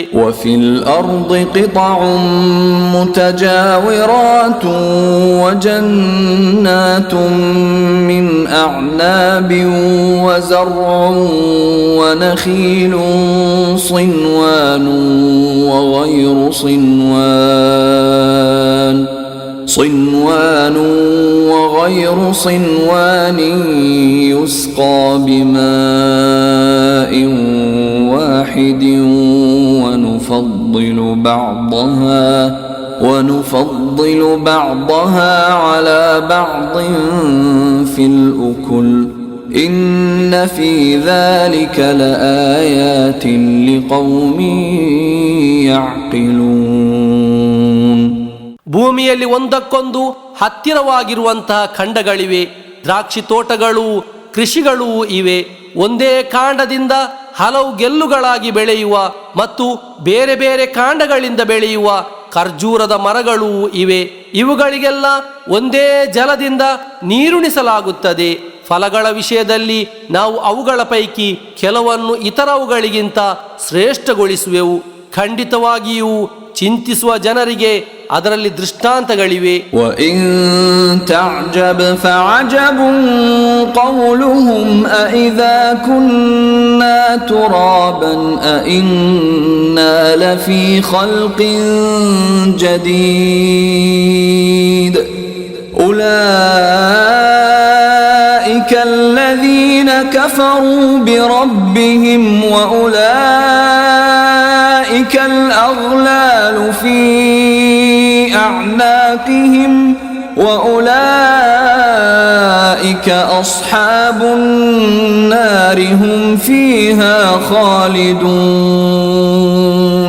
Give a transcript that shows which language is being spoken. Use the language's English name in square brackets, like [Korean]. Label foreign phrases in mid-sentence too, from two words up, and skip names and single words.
[Arabic] وفي الأرض قطع متجاورات وجنات من أعناب وزرع ونخيل صنوان وغير ಸಿನ್ವಾನ್ صنوان وغير صنوان يسقى بماء واحد ونفضل بعضها على بعض في الأكل إن في ذلك لآيات لقوم يعقلون. [Kannada] ಭೂಮಿಯಲ್ಲಿ ಒಂದಕ್ಕೊಂದು ಹತ್ತಿರವಾಗಿರುವಂತಹ ಖಂಡಗಳಿವೆ. ದ್ರಾಕ್ಷಿ ತೋಟಗಳು ಕೃಷಿಗಳೂ ಇವೆ. ಒಂದೇ ಕಾಂಡದಿಂದ ಹಲವು ಗೆಲ್ಲುಗಳಾಗಿ ಬೆಳೆಯುವ ಮತ್ತು ಬೇರೆ ಬೇರೆ ಕಾಂಡಗಳಿಂದ ಬೆಳೆಯುವ ಖರ್ಜೂರದ ಮರಗಳೂ ಇವೆ. ಇವುಗಳಿಗೆಲ್ಲ ಒಂದೇ ಜಲದಿಂದ ನೀರುಣಿಸಲಾಗುತ್ತದೆ. ಫಲಗಳ ವಿಷಯದಲ್ಲಿ ನಾವು ಅವುಗಳ ಪೈಕಿ ಕೆಲವನ್ನು ಇತರವುಗಳಿಗಿಂತ ಶ್ರೇಷ್ಠಗೊಳಿಸುವೆವು. ಖಂಡಿತವಾಗಿಯೂ ಚಿಂತಿಸುವ ಜನರಿಗೆ ಅದರಲ್ಲಿ ದೃಷ್ಟಾಂತಗಳಿವೆ. [Arabic] وَإِن تَعْجَبْ فَعَجَبٌ قَوْلُهُمْ أَإِذَا كُنَّا تُرَابًا أَإِنَّا لَفِي خَلْقٍ جَدِيدٍ أُولَئِكَ الَّذِينَ كَفَرُوا بِرَبِّهِمْ وَأُولَئِكَ الْأَغْلَالُ فِي أَعْنَاقِهِمْ وأولئك أصحاب النار هم فيها خالدون.